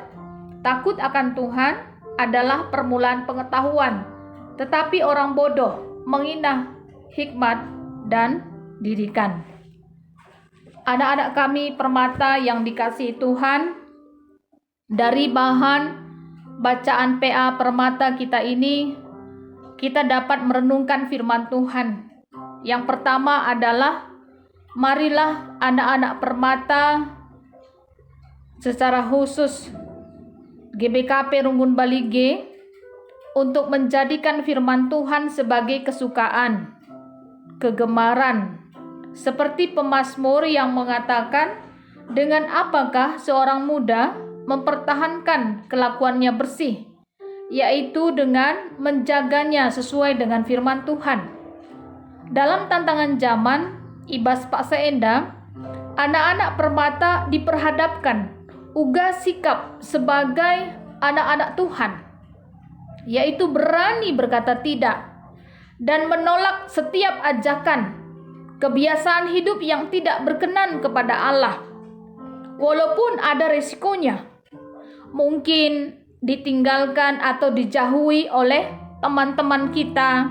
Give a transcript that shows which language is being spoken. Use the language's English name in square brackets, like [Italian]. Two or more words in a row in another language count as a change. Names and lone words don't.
[Indonesian] Takut akan Tuhan adalah permulaan pengetahuan, tetapi orang bodoh menghina hikmat dan didikan. Anak-anak kami permata yang dikasihi Tuhan, dari bahan bacaan PA permata kita ini, kita dapat merenungkan firman Tuhan. Yang pertama adalah, marilah anak-anak permata secara khusus GBKP Runggun Balige untuk menjadikan firman Tuhan sebagai kesukaan, kegemaran, seperti pemazmur yang mengatakan, dengan apakah seorang muda mempertahankan kelakuannya bersih, yaitu dengan menjaganya sesuai dengan firman Tuhan. Dalam tantangan zaman, ibas Pak Seenda, anak-anak permata diperhadapkan uga sikap sebagai anak-anak Tuhan, yaitu berani berkata tidak dan menolak setiap ajakan kebiasaan hidup yang tidak berkenan kepada Allah, walaupun ada resikonya. Mungkin ditinggalkan atau dijauhi oleh teman-teman kita.